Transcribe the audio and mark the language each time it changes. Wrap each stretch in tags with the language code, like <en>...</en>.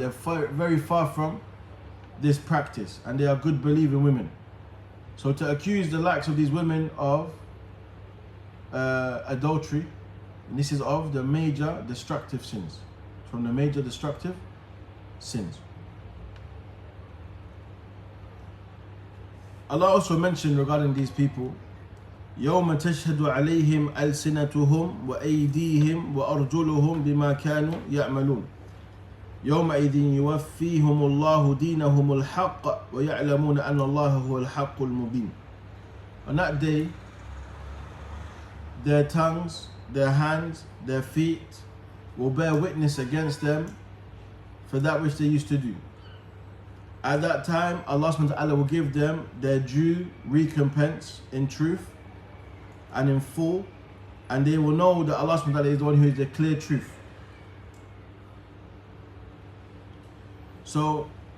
<en>They're very far from this practice, and they are good believing women. So to accuse the likes of these women of adultery, and this is of the major destructive sins, from the major destructive sins. Allah also mentioned regarding these people,</en> <ar>يوم تشهد عليهم ألسنتهم وأيديهم وأرجلهم بما كانوا يعملون يومئذ يوفيهم الله دينهم الحق ويعلمون أن الله هو الحق المبين.</ar> <en>On that day, their tongues, their hands, their feet will bear witness against them for that which they used to do. At that time, Allah subhanahu wa ta'ala will give them their due recompense in truth and in full, and they will know that Allah subhanahu wa ta'ala is the one who is the clear truth. So</en>